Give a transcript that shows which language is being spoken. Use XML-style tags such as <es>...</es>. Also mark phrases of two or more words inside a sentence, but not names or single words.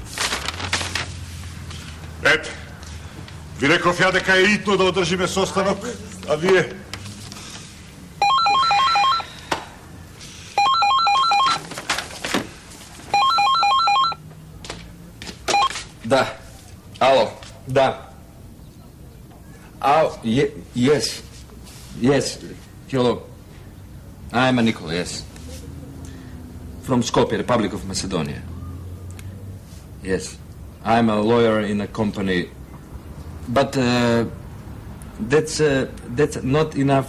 <mk>Ете, ви реков ја дека е итно да одржиме состанок, а вие... Да. Ало. Да.</mk> <en>Yes. Yes. Hello. I'm Nikola, yes. From Skopje, Republic of Macedonia. Yes. I'm a lawyer in a company. But that's not enough.</en>